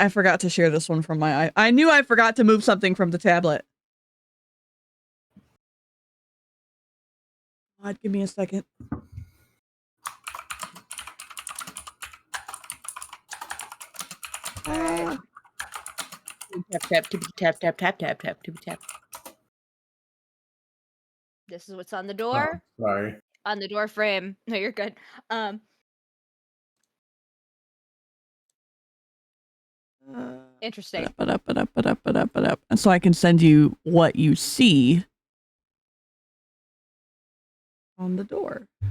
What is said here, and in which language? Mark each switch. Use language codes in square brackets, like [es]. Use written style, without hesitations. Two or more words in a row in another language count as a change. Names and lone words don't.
[en] I forgot to share this one from my. I knew I forgot to move something from the tablet. God, give me a second. Alright. Tap tap tippity tap tap tap tap tap tippity tap. This is what's on the door. Oh, sorry. On the door frame. No, you're good. Interesting. And so I can send you what you see on the door.